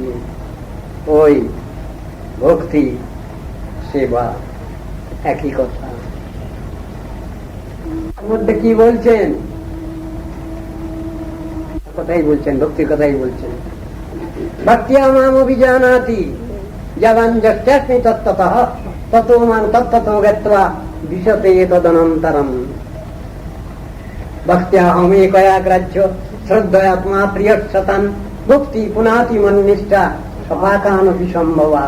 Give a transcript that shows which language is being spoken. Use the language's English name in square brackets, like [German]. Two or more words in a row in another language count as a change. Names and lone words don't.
[Bangla] ওই ভক্তি সেবা একই কথা। মধ্যে কি বলছেন? কথাই বলছেন, ভক্তির কথাই বলছেন। [Sanskrit] ভক্তিয়া মাম অভিজানাতি যবান যস্মি তত্ত্বতঃ ততো মাং তত্ত্বতো গত্বা বিশতে তদনন্তরম। ভক্ত্যাহম একয়া গ্রাহ্য শ্রদ্ধয়াত্মা প্রিয়সতান ভক্তি পুনাতি মন্নিষ্ঠা সপাকানপি সম্ভবাৎ।